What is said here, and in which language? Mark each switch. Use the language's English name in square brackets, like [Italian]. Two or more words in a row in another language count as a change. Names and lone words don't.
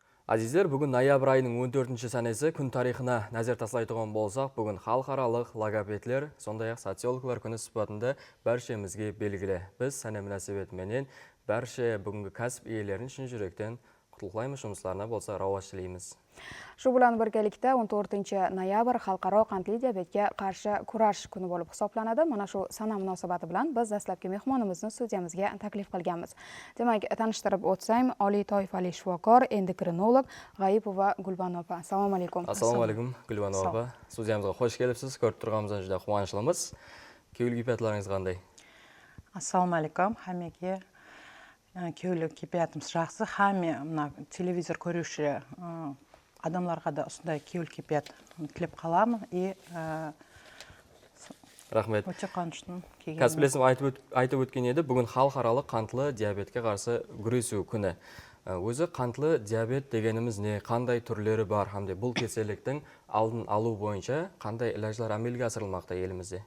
[Kara-Kalpak] Азиздер, бүгін ноябрь айының 14-ші санесі күн тарихына нәзер таслайтыған болсақ, бүгін халықаралық логопедтер, сондай-ақ социологлар күні сұхбатында бәршемізге белгілі. Біз сәне мөнәсәбетіменен бәрше бүгінгі кәсіп иелерін шын жүректен құттықтаймыз, жұмысларына болса рауаш тілейміз. [Uzbek] Шу bilan birgalikda 14 noyabr xalqaro qandli diabetga qarshi kurash kuni bo'lib hisoblanadi. Mana shu sana munosabati bilan biz dastlabki mehmonimizni studiyamizga taklif qilganmiz. Demak, tanishtirib o'tsam, oliy toifali shifokor, endokrinolog G'ayipova Gulbano opa. Assalomu alaykum. Assalomu alaykum Gulbano opa. Studiyamizga xush kelibsiz. Ko'rib turganimizdan juda quvonchlimiz. Keyingi kayfiyatlaringiz qanday? Assalomu alaykum hammaga. Keyingi kayfiyatimiz yaxshi. Hamma mana televizor ko'ruvchi adamlarga da осындай keyingi kayfiyat tilab qolaman. [Kara-Kalpak] Рахмет. Өте қуаныштымын. Кәсіптесім айтып өткен еді, бүгін халықаралық қантлы диабетке қарсы күресу күні. Өзі қантлы диабет дегеніміз не, қандай түрлері бар, hamda бұл кеселіктің алдын алу бойынша қандай илажлар әмелге асырылмақта елімізде?